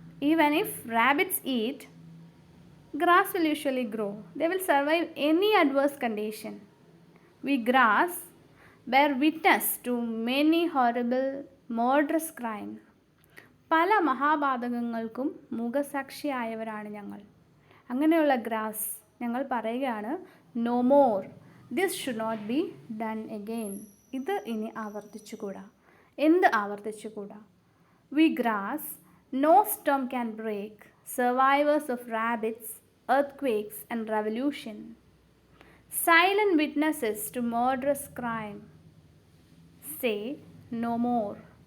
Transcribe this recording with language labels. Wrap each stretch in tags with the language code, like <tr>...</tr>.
<en>Even if rabbits eat, grass will usually grow. They will survive any adverse condition. We grass bear witness to many horrible murderous crimes.</en> <ml>പല മഹാപാതകങ്ങൾക്കും മുഖസാക്ഷിയായവരാണ് ഞങ്ങൾ. അങ്ങനെയുള്ള grass ഞങ്ങൾ പറയുകയാണ്,</ml> <en>No more, this should not be done again.</en> <ml>ഇത് ഇനി ആവർത്തിച്ചുകൂടാ. എന്ത് ആവർത്തിച്ചുകൂടാ?</ml> <en>We grass, no storm can break, survivors of rabbits, earthquakes and revolution, silent witnesses to murderous crime, say no more.</en>